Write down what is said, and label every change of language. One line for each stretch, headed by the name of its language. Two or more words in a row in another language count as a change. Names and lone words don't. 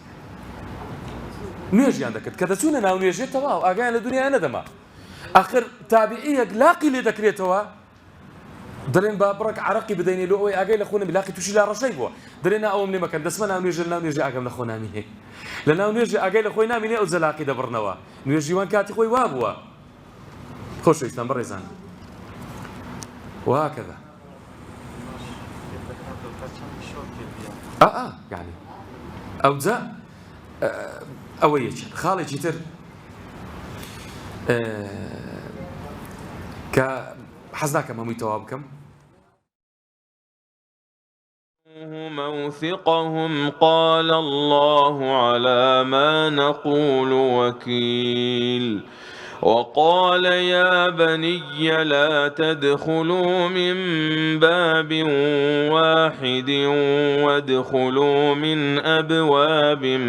Central Kurdish: کە دەچوونە ناو نوێژێ تەواو ئاگایان لە دنیای نەدەما ئاخر تابعیەک لاقی لێ دەکرێتەوە دەڵێن با بڕێک عەرەقی بدەینێ لۆ ئەوەی ئاگای لە خۆ نەبی لاقی تووشی لا ڕەشەی بووە دەڵێن ئەوم لێ مەکەن دەسمە ناو نوێژێ ئاگەم لە خۆ نامینێ لە ناو نوێژێ ئاگای لە خۆی نامینێ ئەو جەلاقی دەبڕنەوە نوێژیوان کاتی خۆی وا بووە خۆشەویستان بەڕێزان
Arabic: وهكذا يعني
Central Kurdish: ئەو جا ئەوە یەکێ خاڵێکی تر کە حەز ناکەم هەمووی تەواو بکەم
Arabic: موثقهم قال الله على ما نقول وكيل وقال يا بني لا تدخلوا من باب واحد وادخلوا من أبواب